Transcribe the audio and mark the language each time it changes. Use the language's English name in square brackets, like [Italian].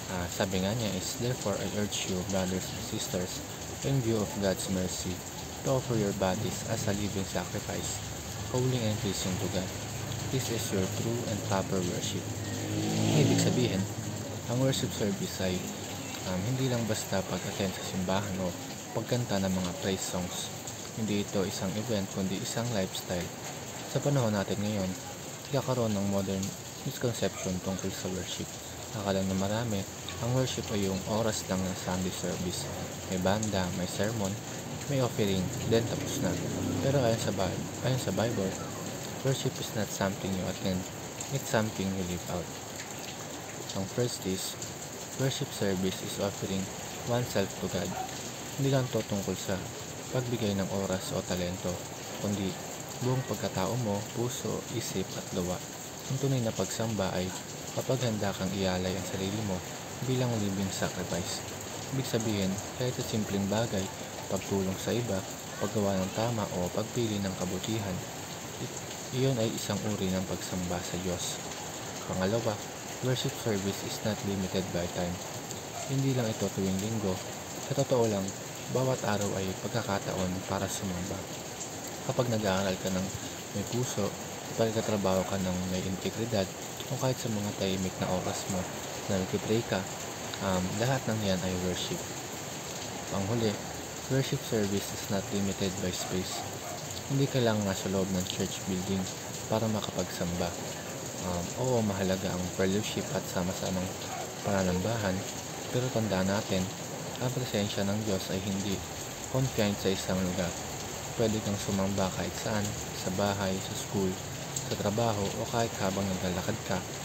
[Filipino] Sabi nga niya is, [English] "Therefore I urge you, brothers and sisters, in view of God's mercy, to offer your bodies as a living sacrifice, holy and pleasing to God. This is your true and proper worship." [Filipino] Ibig sabihin, ang worship service ay hindi lang basta pag-attend sa simbahan o pagkanta ng mga praise songs. Hindi ito isang event kundi isang lifestyle. Sa panahon natin ngayon, nagkakaroon ng modern misconception tungkol sa worship. Akala ng marami, ang worship ay yung oras lang ng Sunday service. May banda, may sermon, may offering, then tapos na. Pero ayon sa Bible, [English] worship is not something you attend, it's something you live out. Ang first is, worship service is offering oneself to God. [Filipino] Hindi lang ito tungkol sa pagbigay ng oras o talento, kundi buong pagkatao mo, puso, isip at gawa. Ang tunay na pagsamba ay kapag handa kang ialay ang sarili mo bilang [English] living sacrifice. [Filipino] Ibig sabihin, kahit sa simpleng bagay, pagtulong sa iba, paggawa ng tama o pagpili ng kabutihan, iyon ay isang uri ng pagsamba sa Diyos. Pangalawa, [English] worship service is not limited by time. [Filipino] Hindi lang ito tuwing linggo. Sa totoo lang, bawat araw ay pagkakataon para sumamba. Kapag nag-aaral ka ng may puso, kapag nagtatrabaho ka ng may integridad, o kahit sa mga tahimik na oras mo na nag-pray ka, lahat ng yan ay worship. Panghuli, [English] worship service is not limited by space. [Filipino] Hindi ka lang nasa loob ng church building para makapagsamba. Oo, mahalaga ang fellowship at sama-samang pananambahan, pero tandaan natin, ang presensya ng Diyos ay hindi confined sa isang lugar. Pwede kang sumamba kahit saan, sa bahay, sa school, sa trabaho, o kahit habang naglalakad ka.